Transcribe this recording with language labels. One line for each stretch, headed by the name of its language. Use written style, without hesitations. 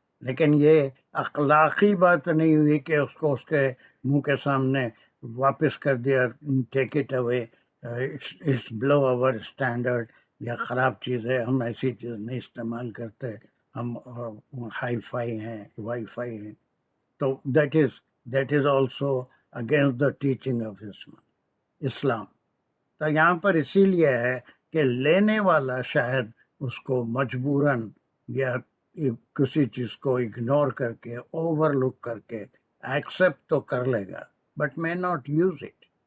Urdu: لیکن یہ اخلاقی بات نہیں ہوئی کہ اس کو اس کے منہ کے سامنے واپس کر دیا،
English: take it away, it's below our standard,
Urdu: یا خراب چیز ہے، ہم ایسی چیز نہیں استعمال کرتے، ہم ہائی فائی ہیں، وائی فائی ہیں.
English: تو that is also against the teaching of Islam.
Urdu: تو یہاں پر اسی لیے ہے کہ لینے والا شاید اس کو مجبوراً یا کسی چیز کو اگنور کر کے، اوور لک کر کے ایکسیپٹ تو کر لے گا،
English: But may not use it.